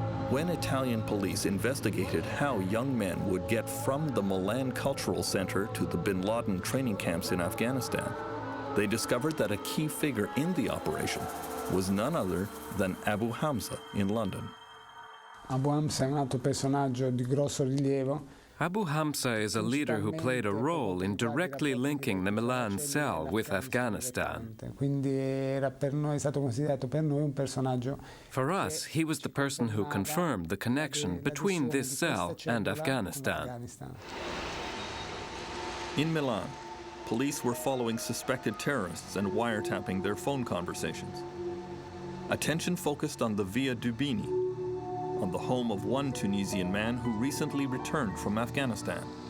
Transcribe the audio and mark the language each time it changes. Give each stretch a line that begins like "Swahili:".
English: When Italian police investigated how young men would get from the Milan Cultural Center to the bin Laden training camps in Afghanistan, they discovered that a key figure in the operation was none other than Abu Hamza in London.
Italian: Abu Hamza è un altro personaggio di grosso rilievo.
English: Abu Hamza is a leader who played a role in directly linking the Milan cell with Afghanistan.
Italian: Quindi era per noi, è stato considerato per noi un personaggio.
English: For us, he was the person who confirmed the connection between this cell and Afghanistan. In Milan, police were following suspected terrorists and wiretapping their phone conversations. Attention focused on the Via Dubini, on the home of one Tunisian man who recently returned from Afghanistan.